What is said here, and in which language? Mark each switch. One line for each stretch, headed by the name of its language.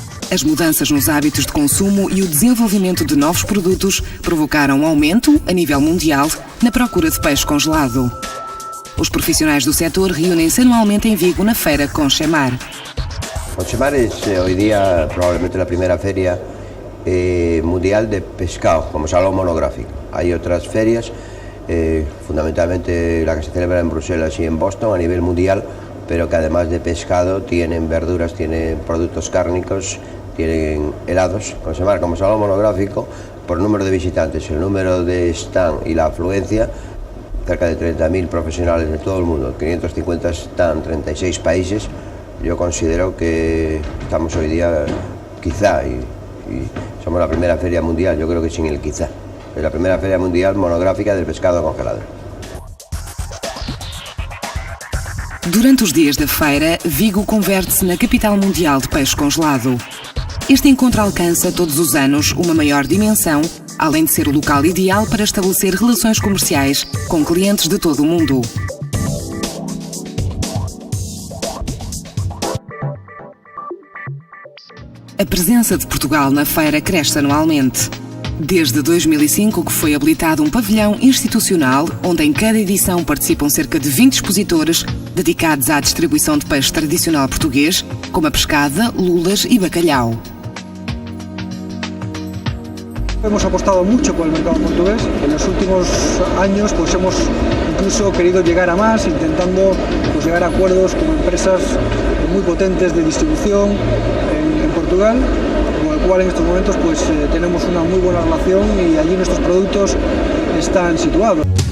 Portuguese: As mudanças nos hábitos de consumo e o desenvolvimento de novos produtos provocaram um aumento, a nível mundial, na procura de peixe congelado. Os profissionais do setor reúnem-se anualmente em Vigo na feira Conchemar.
Spanish: Conchemar es hoy día probablemente la primera feria mundial de pescado, como salón monográfico. Hay otras ferias, fundamentalmente la que se celebra en Bruselas y en Boston a nivel mundial, pero que además de pescado tienen verduras, tienen productos cárnicos, tienen helados. Conchemar como salón monográfico, por número de visitantes, el número de stand y la afluencia, cerca de 30.000 profesionales de todo el mundo, 550 stand, 36 países. Yo considero que estamos hoy día, quizá, y somos la primera feria mundial, yo creo que sin el quizá, es la primera feria mundial monográfica del pescado congelado.
Portuguese: Durante os dias da feira, Vigo converte-se na capital mundial de peixe congelado. Este encontro alcança todos os anos uma maior dimensão, além de ser o local ideal para estabelecer relações comerciais com clientes de todo o mundo. A presença de Portugal na feira cresce anualmente. Desde 2005 que foi habilitado um pavilhão institucional onde em cada edição participam cerca de 20 expositores dedicados à distribuição de peixe tradicional português, como a pescada, lulas e bacalhau.
Spanish: Hemos apostado mucho por el mercado portugués. En los últimos años pues hemos incluso querido llegar a más, intentando pues, llegar a acuerdos con empresas muy potentes de distribución en Portugal, con el cual en estos momentos pues, tenemos una muy buena relación y allí nuestros productos están situados.